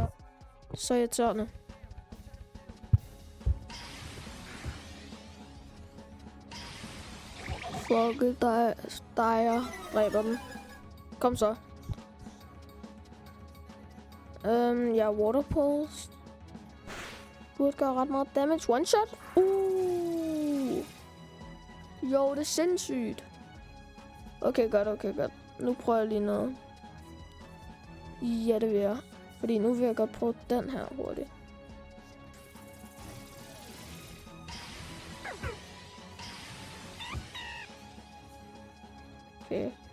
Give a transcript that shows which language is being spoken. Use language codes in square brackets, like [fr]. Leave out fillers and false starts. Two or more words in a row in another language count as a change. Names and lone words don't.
[da] Så irriterende. Fuck dig, jeg dræber den. Kom så. Ja, [en] water pulse. [da] Burde gøre ret meget damage. [en] One shot. [da] Jo, det er sindssygt. Okay, godt. Nu prøver jeg lige noget. Ja, det vil jeg. Fordi nu vil jeg godt prøve den her hurtigt. Okay.